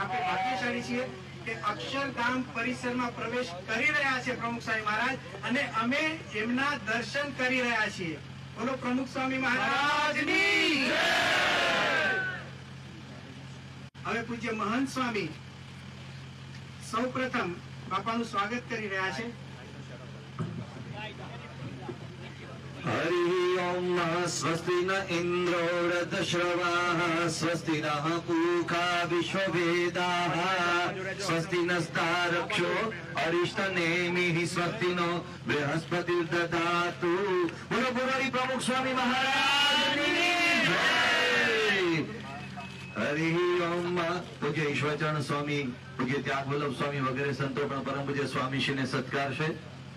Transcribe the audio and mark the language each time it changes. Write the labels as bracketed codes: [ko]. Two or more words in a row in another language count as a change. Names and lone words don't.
[gu] આપણે ભાગ્યશાળી છીએ કે અક્ષરધામ પરિસરમાં પ્રવેશ કરી રહ્યા છે પ્રમુખ સ્વામી મહારાજ, અને અમે એમના દર્શન કરી રહ્યા છીએ. બોલો પ્રમુખ સ્વામી મહારાજની જય. હવે પૂજ્ય મહંત સ્વામી સૌપ્રથમ બાપાનું સ્વાગત કરી રહ્યા છે. [sa] हरि ओम स्वस्ति न इंद्रो रथश्रवाः स्वस्ति नः पूषा विश्ववेदाः स्वस्ति नस्तारक्षो अरिष्टनेमिः स्वस्ति नो बृहस्पतिर्दधातु. [hi] बोलो बोलो प्रमुख स्वामी महाराज की जय. [sa] हरि ओम. [gu] પૂજ્ય ઈશ્વરચરણ સ્વામી, પૂજ્ય ત્યાગ વલ્લભ સ્વામી વગેરે સંતો પણ પરમ પૂજ્ય સ્વામી શ્રી ને સત્કાર છે.